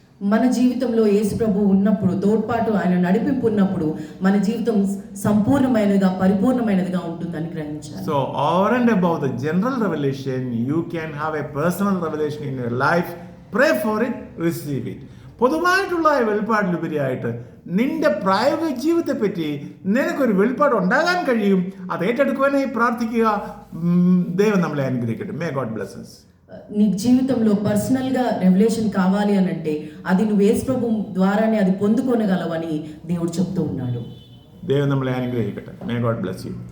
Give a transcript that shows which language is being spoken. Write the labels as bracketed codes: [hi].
[te] మన జీవితంలో యేసు ప్రభు ఉన్నప్పుడు, తోడ్పాటు ఆయన నడిపింపు ఉన్నప్పుడు మన జీవితం సంపూర్ణమైనదిగా పరిపూర్ణమైనదిగా ఉంటుందని గ్రహించాలి. [en] So over and above the general revelation, you can have a personal revelation in your life. Pray for it, receive it. [ml] പൊതുവായിട്ടുള്ള വെളിപ്പാടിലുപരിയായിട്ട് നിന്റെ പ്രായോഗിക ജീവിതത്തെപ്പറ്റി നിനക്കൊരു വെളിപ്പാട് ഉണ്ടാകാൻ കഴിയും. അത് ഏറ്റെടുക്കുവാനായി പ്രാർത്ഥിക്കുക. ദൈവം നമ്മളെ അനുഗ്രഹിക്കട്ടെ. [en] May God bless us. [te] నీ జీవితంలో పర్సనల్గా రెవల్యూషన్ కావాలి అని అంటే అది నువ్వు యేసు ప్రభు ద్వారానే అది పొందుకోనగలవని దేవుడు చెప్తూ ఉన్నాడు. [ml] దేవుడు നമ്മളെ അനുഗ്രഹിക്കട്ടെ. [en] May God bless you.